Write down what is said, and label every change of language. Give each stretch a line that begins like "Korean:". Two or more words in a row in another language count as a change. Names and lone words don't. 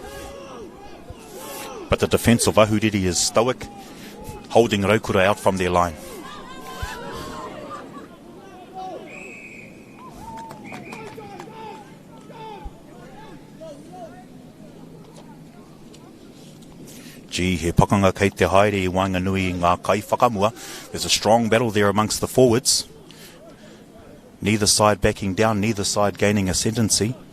English: But the defence of Ahuriri is stoic, holding Raukura out from their line. Gee,
Māori: he pakanga kei te haere I Wanganui ngā kai whakamua.
English: There's a strong battle there amongst the forwards. Neither side backing down, neither side gaining ascendancy.